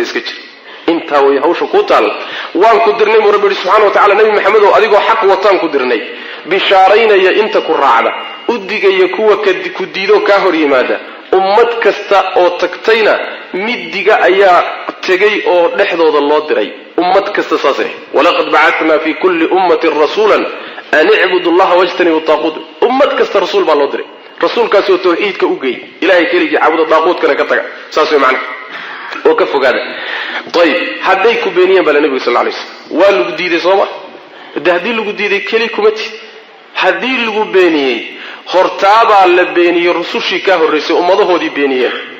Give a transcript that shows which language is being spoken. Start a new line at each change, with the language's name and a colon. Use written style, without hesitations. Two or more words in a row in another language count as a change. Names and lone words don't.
Somali: iska jir inta way hawsha ku taal waan ku dirnay rabbi
Arabic: سبحانه وتعالى
Somali: nabi maxamed oo adigoo xaq wataan ku dirnay bishaaraynaya inta ku raacda udigaya kuwa ku diido ka hor yimaada ummad kasta oo tagtayna midiga ayaa tagay oo dhexdooda loo diray ummad kasta saasay walaqad
Arabic: بعثنا في كل أمة رسولا أن اعبدوا الله واجتنبوا الطاغوت
Somali: ummad kasta rasuul baa loo diray rasuulkaas oo tawxiidka u geey ilaahay kaliya caabudo taaquudkana ka taga saas way macna oo ka fogaada tayib haday ku beeniyeen bala nabiga
Arabic: صلى الله عليه وسلم
Somali: waa lagu diiday sooma hadii lagu diiday kaliya kuma tii hadii lagu beeniyay hortaaba la beeniyay rusushii ka horeysay ummadahoodii beeniyeen